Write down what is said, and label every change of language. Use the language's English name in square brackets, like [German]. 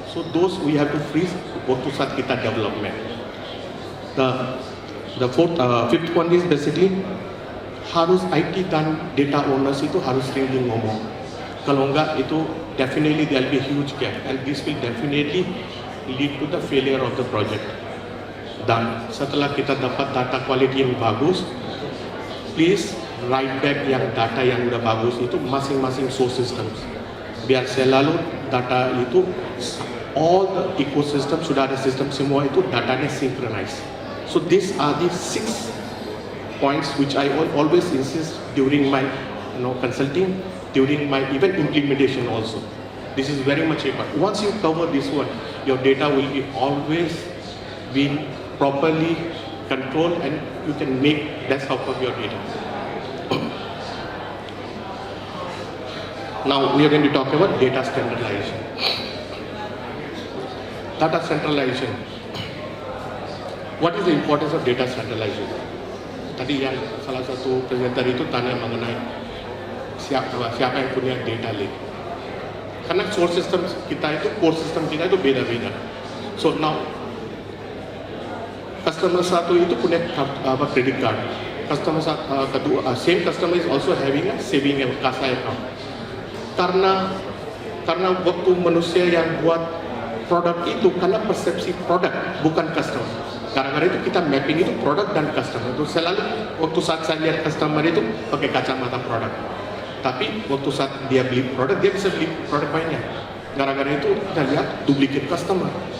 [English] So those we have to freeze [Indonesian] waktu saat kita [English] development. The fifth one is basically [Indonesian] harus IT dan data owners itu harus sering ngomong. Kalau enggak itu [English] definitely there will be a huge gap and this will definitely lead to the failure of the project. [Indonesian] Dan setelah kita dapat data quality yang bagus, [English] please write back [Indonesian] yang data yang udah bagus itu masing-masing source systems. Biar selalu data itu [English] all the ecosystem [Indonesian] sudah ada sistem semua itu datanya synchronized. [English] So these are the 6 points which I always insist during my consulting, during my even implementation also. This is very much important. Once you cover this one, your data will be always been properly controlled and you can make best out of your data. Now we are going to talk about data standardization. Data centralization. What is the importance of data centralization? [Indonesian] Tadi yang salah satu presenter itu tanya mengenai siapa yang punya data lake. Karena source system kita itu, core system kita itu beda-beda. [English] So now [Indonesian] customer satu itu punya credit card. Customer kedua, [English] same customer is also having a saving account, kasa account. [Indonesian] Karena waktu manusia yang buat produk itu karena persepsi produk bukan customer. Gara-gara itu kita mapping itu produk dan customer. Itu selalu waktu saat saya lihat customer itu pakai kacamata produk. Tapi waktu saat dia beli produk, dia bisa beli produk lainnya. Gara-gara itu kita lihat duplicate customer.